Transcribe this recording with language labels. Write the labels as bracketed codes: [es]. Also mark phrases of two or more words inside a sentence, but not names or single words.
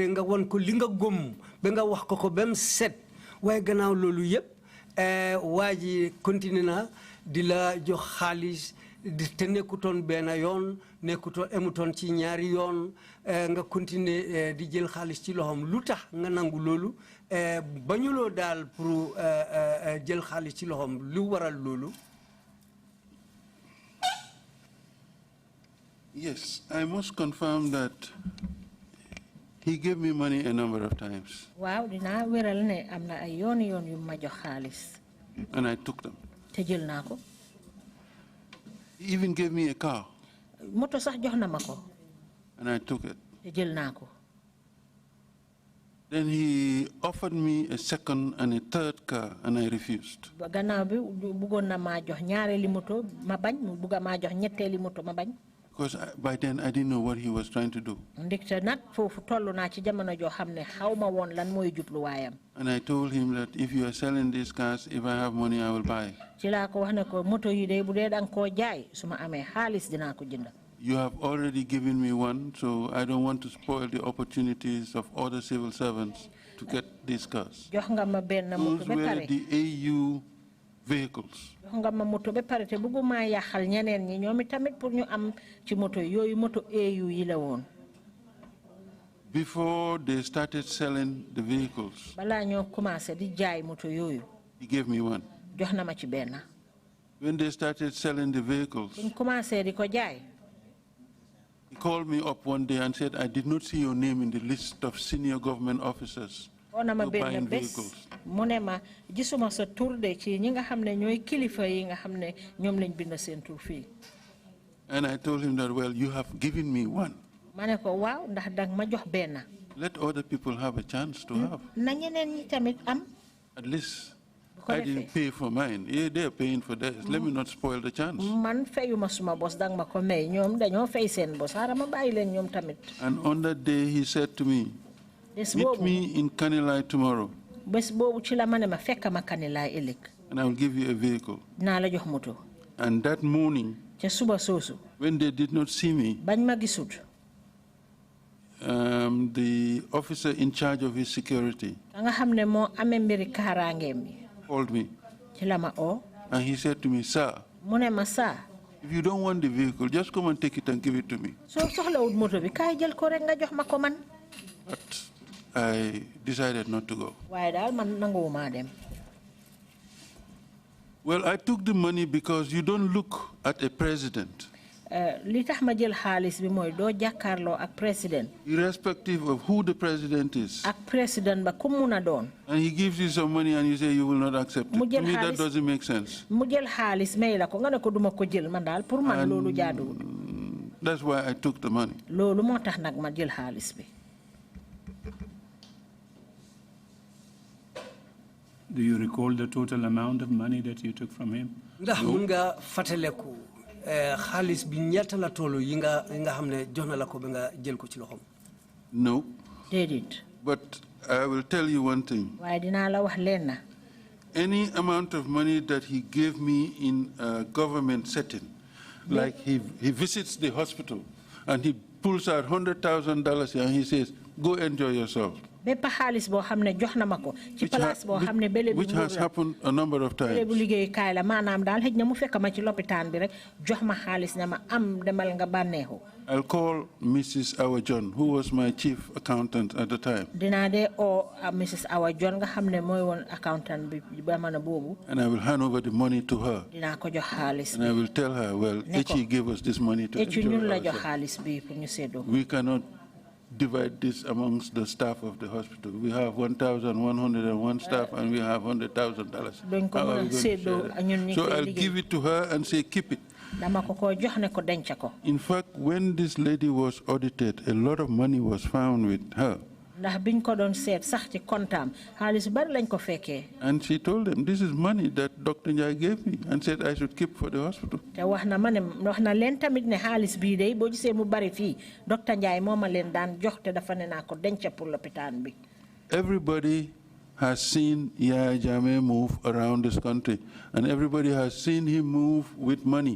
[wo] nga wan ko linga gom be nga wax ko bem set way gannaaw lolu yeb waji continue na di la jox xaliss te nekkutoon benn yoon nekkutoon emutoon ci ñaari yoon nga continuer di jël xaalis ci loxoom lu tax nga nangu loolu bañuloo daal pour jël xaalis ci loxoom lu waral loolu. [en] Yes, I must confirm that he gave me money a number of times. [wo] Waaw dinaa wéral ne am na ay yoon yu ma jox xaalis. [en] And I took them. [wo] te jël naa ko. [en] He even gave me a car. [wo] Moto sax jox na ma ko. [en] And I took it. [wo] te jël naa ko. [en] Then he offered me a second and a third car, and I refused. [wo] Gannaaw bi bëggoon na maa jox ñaareeli moto ma bañ mu bëgg maa jox ñetteeli moto ma bañ. [en] Because by then I didn't know what he was trying to do. [wo] Ndikte nag foofu tollu naa ci jamono joo xam ne xaw ma woon lan mooy jubluwaayam. [en] And I told him that if you are selling these cars, if I have money, I will buy. [wo] ci laa ko wax ne ko moto yi de bu dee danga koo jaay su ma amee xaalis dinaa ko jënd. [en] You have already given me one, so I don't want to spoil the opportunities of other civil servants to get these cars. [wo] jox nga ma benn moto [en] Those [wo] ba [en] were [wo] pare. [en] the AU vehicles. [wo] jox nga ma moto ba pare te bëgguma yàqal ñeneen ñi ñoom tamit pour ñu am ci moto yooyu moto AU yi la woon. [en] Before they started selling the vehicles, [wo] balaa ñoo commencé di jaay moto yooyu. [en] he gave me one. [wo] jox na ma ci benn. [en] When they started selling the vehicles, [wo] buñ commencé di ko jaay. [en] he called me up one day and said, I did not see your name in the list of senior government officers who are buying vehicles. [wo] mu ne ma gisuma sa tur de ci ñi nga xam ne ñooy kilifa yi nga xam ne ñoom lañ bind seen tur fii. [en] And I told him that, well, you have given me one. [wo] ma ne ko waaw ndax dang ma jox benn. [en] Let other people have a chance to have. [wo] na ñeneen ñi tamit am. [en] At least I didn't pay for mine. Yeah, they're paying for theirs. Let me not spoil the chance. [wo] man fayuma suma bos dang ma ko may ñoom dañoo fay seen bos xaaral ma bàyyi leen ñoom tamit. [en] And on that day, he said to me, [wo] bés [en] meet [wo] boobu [en] me in Kanilai tomorrow, [wo] bés boobu ci la ma ne ma fekk ma Kanilaay ëllëg. [en] and I will give you a vehicle. [wo] naa la jox moto. [en] And that morning, [wo] ca suba soosu. [en] when they did not see me, [wo] bañ ma gisut. [en] the officer in charge of his security [wo] nga xam ne moo amee mbiri kaaraangeem bi. [en] called me. [wo] ci la ma oo. [en] And he said to me, sir, [wo] mu ne ma saa. [en] if you don't want the vehicle, just come and take it and give it to me. [wo] soo soxlawut moto bi kaay jël ko rek nga jox ma ko man. [en] But I decided not to go. [wo] waaye daal man nanguwumaa dem. [en] Well, I took the money because you don't look at a president, [wo] li tax ma jël xaalis bi mooy doo jàkkaarloo ak président. [en] irrespective of who the president is. [wo] ak président ba ku mun a doon. [en] And he gives you some money and you say you will not accept it. To me, that doesn't make sense. [wo] mu jël xaalis may la ko nga ne ko duma ko jël man daal pour man loolu jaaduwul. [en] That's why I took the money. [wo] loolu moo tax nag ma jël xaalis bi. [en] Do you recall the total amount of money that you took from him? [wo] ndax mun nga fàttaleku xaalis bi ñaata la tollu yi nga xam ne jox na la ko ba nga jël ko ci loxoom. [en] No. [wo] déedéet. [en] But I will tell you one thing. [wo] waaye dinaa la wax leen na. [en] Any amount of money that he gave me in a government setting, like he visits the hospital and he pulls out $100,000 and he says, go enjoy yourself. [wo] bépp xaalis boo xam ne jox na ma ko ci place boo xam ne bële [en] Which has happened a number of times. [wo] bu liggéeyukaay la maanaam daal xëj na mu fekk ma ci lopitaan bi rek jox ma xaalis ne ma am demal nga bànneexu. [en] I'll call Mrs. Awa John, who was my chief accountant at the time. [wo] dinaa dee oo Mrs. Awa John nga xam ne mooy woon accountant bi jamono boobu. [en] And I will hand over the money to her. [wo] dinaa ko jox xaalis [en] And I will tell her, well, Echi gave us this money to enjoy [wo] ñun la jox [en] ourselves. [wo] xaalis bi pour ñu séddoo. [en] We cannot divide this amongst the staff of the hospital. We have 1,101 staff and we have $100,000. [wo] duñ ko mën a séddoo ñun ñi [en] So [wo] koy [en] I'll [wo] liggéey. [en] give it to her and say, keep it. In fact, when this lady was audited, a lot of money was found with her. And she told them, this is money that Dr. Njie gave me and said I should keep for the hospital. Everybody has seen Yaya Jammeh move around this country, and everybody has seen him move with money.